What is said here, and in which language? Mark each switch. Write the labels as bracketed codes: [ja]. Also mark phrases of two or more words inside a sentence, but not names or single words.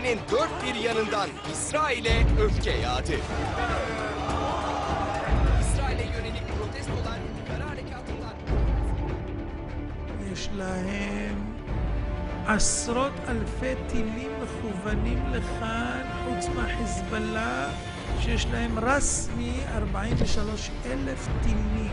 [tr] dört bir yanından İsrail'e öfke yağdı. İsrail'e yönelik protestolar kara harekatından... [he] יש להם עשרות אלפי טילים מכוונים לכאן, חוץ מהחיזבאללה, שיש להם רסמי 43,000 טילים.